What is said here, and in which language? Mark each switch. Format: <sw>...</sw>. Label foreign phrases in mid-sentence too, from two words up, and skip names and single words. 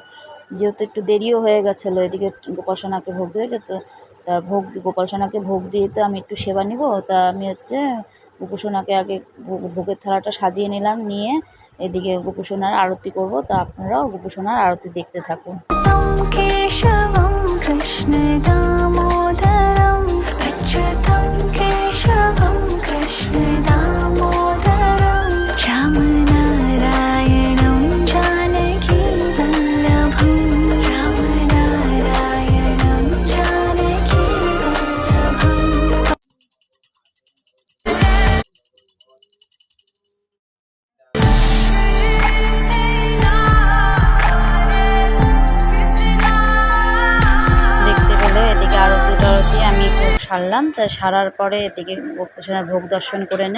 <bn>যেহেতু একটু দেরিও হয়ে গেছিলো, এদিকে গোপাল সোনাকে ভোগ দিয়ে যেত। তা গোপাল সোনাকে ভোগ দিয়ে তো আমি একটু সেবা নিব। তা আমি গোপু সোনাকে আগে ভোগের থালাটা সাজিয়ে নিলাম, নিয়ে এদিকে গোপু সোনার আরতি করব। তা আপনারাও গোপু সোনার আরতি দেখতে থাকুন।</bn> <sa>केशवं कृष्ण दामोदरं अच्युतं केशवं कृष्ण दामोदरं रामनारायणं जानकी वल्लभं रामनारायणं जानकी वल्लभम्।</sa> <bn>দেখতে পেলে এদিকে আরতি টারতি আমি ভোগ সারলাম। তা সারার পরে এদিকে গোপুসোনার ভোগ দর্শন করে নেন।</bn>